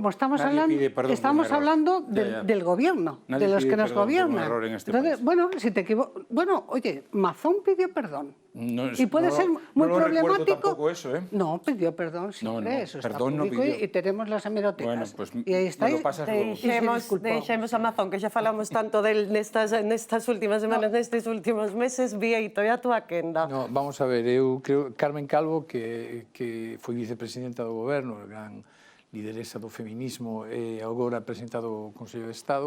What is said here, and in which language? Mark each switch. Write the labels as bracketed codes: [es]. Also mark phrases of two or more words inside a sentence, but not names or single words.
[es] Como estamos hablando del gobierno, de los que nos gobiernan. Entonces, bueno, si te equivocas... Bueno, oye, Mazón pidió perdón. Y puede ser muy problemático. Tampoco eso, ¿eh? No, pidió perdón siempre, eso está público y tenemos las hemerotecas. Bueno, pues y ahí está. [gl] Deixemos a Mazón, que xa falamos tanto del nestas últimas semanas, nestes últimos meses, Vieito, e a túa quenda. [es] No, vamos a ver, [gl] eu creo Carmen Calvo, que foi vicepresidenta do goberno, gran lideresa do feminismo e agora presentado o Consello de Estado,